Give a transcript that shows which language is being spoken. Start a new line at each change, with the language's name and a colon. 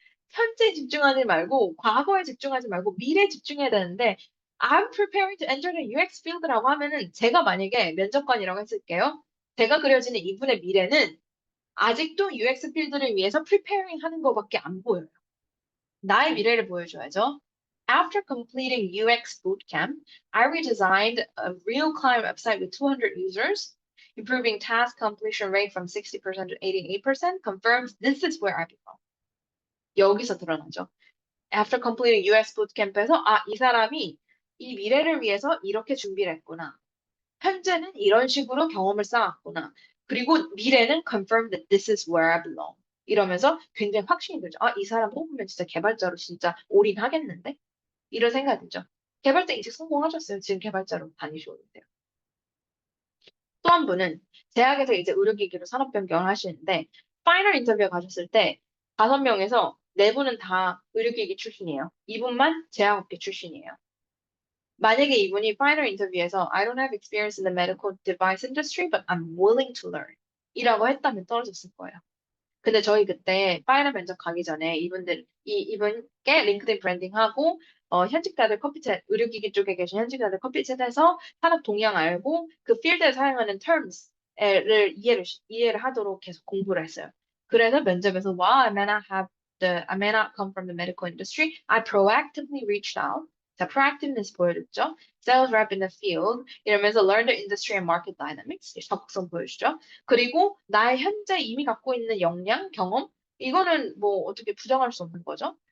Korean: 현재 집중하지 말고 과거에 집중하지 말고 미래에 집중해야 되는데
English: I'm preparing to enter the UX field
Korean: 라고 하면은 제가 만약에 면접관이라고 했을게요. 제가 그려지는 이분의 미래는 아직도 UX 필드를 위해서 preparing 하는 것밖에 안 보여요. 나의 미래를 보여줘야죠.
English: After completing UX bootcamp, I redesigned a real client website with 200 users, improving task completion rate from 60% to 88%, confirms this is where I belong.
Korean: 여기서 드러나죠.
English: After completing UX bootcamp
Korean: 에서 이 사람이 이 미래를 위해서 이렇게 준비를 했구나. 현재는 이런 식으로 경험을 쌓았구나. 그리고 미래는
English: confirm that this is where I belong.
Korean: 이러면서 굉장히 확신이 들죠. 이 사람 뽑으면 진짜 개발자로 진짜 올인하겠는데? 이런 생각이 들죠. 개발자 이직 성공하셨어요. 지금 개발자로 다니시고 있는데요. 또 한 분은 대학에서 이제 의료기기로 산업 변경을 하시는데 파이널 인터뷰에 가셨을 때 5명에서 4분은 다 의료기기 출신이에요. 이분만 제약업계 출신이에요. 만약에 이분이 final 인터뷰에서
English: I don't have experience in the medical device industry, but I'm willing to learn
Korean: 이라고 했다면 떨어졌을 거예요. 근데 저희 그때 파이널 면접 가기 전에 이분께 링크드인 브랜딩하고 현직자들 커피챗 의료기기 쪽에 계신 현직자들 커피챗에서 산업 동향 알고 그 필드에 사용하는 terms를 이해를 하도록 계속 공부를 했어요.
English: 그래서 면접에서 I may not come from the medical industry. I proactively reached out.
Korean: 자, proactiveness 보여줬죠.
English: Sales rep in the field
Korean: 이러면서
English: learn the industry and market dynamics
Korean: 적극성 보여주죠. 그리고 나의 현재 이미 갖고 있는 역량, 경험 이거는 뭐 어떻게 부정할 수 없는 거죠.